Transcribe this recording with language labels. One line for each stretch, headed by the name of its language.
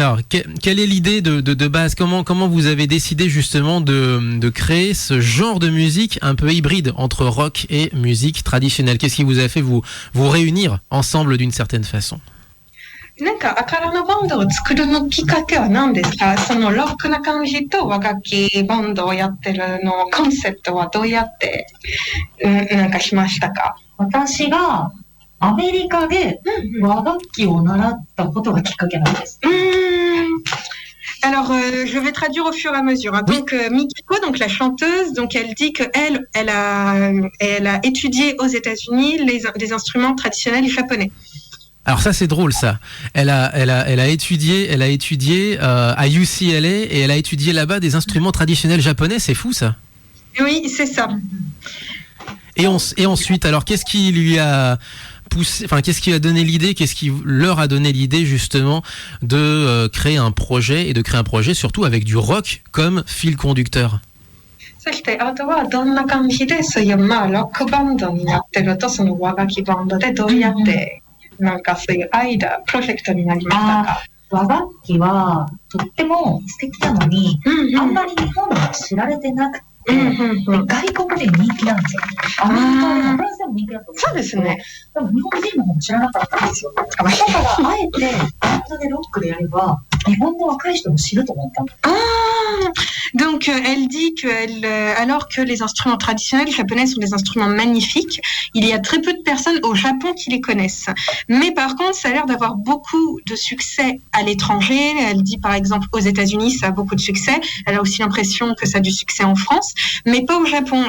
French: Quelle est l'idée de base? Comment vous avez décidé justement de créer ce genre de musique un peu hybride entre rock et musique traditionnelle? Qu'est-ce qui vous a fait vous réunir ensemble d'une certaine façon?
Japanese: アカラのバンドを作るのきっかけは何ですか？そのロックな感じと和楽器バンドをやってるのコンセプトはどうやってしましたか？私がアメリカで和楽器を習ったことがきっかけなんです。
French: Alors, je vais traduire au fur et à mesure. Hein. Donc, Mikiko, donc la chanteuse, donc elle dit que elle a étudié aux États-Unis les instruments traditionnels japonais. Alors ça c'est drôle ça. Elle a étudié à UCLA et elle a étudié là-bas des instruments traditionnels japonais. C'est fou ça. Oui, c'est ça. Et ensuite, alors qu'est-ce qui lui a poussé, qu'est-ce qui a donné l'idée, qu'est-ce qui leur a donné l'idée justement de créer un projet surtout avec du rock comme fil conducteur?
Japanese: そしてあとはどんな感じでそういうロックバンドになってるとその和楽器バンドでどうやってそういうプロジェクトになりましたか？和楽器はとっても素敵なのに、あんまり日本では知られてなくて、外国で人気なんですよ。アメリカでもフランスでも人気だと思うんですけど、そうですね。でも日本人の方も知らなかったんですよ。だからあえてバンドでロックでやれば日本の若い人も知ると思った。
French: Donc elle dit alors que les instruments traditionnels japonais sont des instruments magnifiques, il y a très peu de personnes au Japon qui les connaissent. Mais par contre, ça a l'air d'avoir beaucoup de succès à l'étranger. Elle dit par exemple aux États-Unis, ça a beaucoup de succès. Elle a aussi l'impression que ça a du succès en France, mais pas au Japon.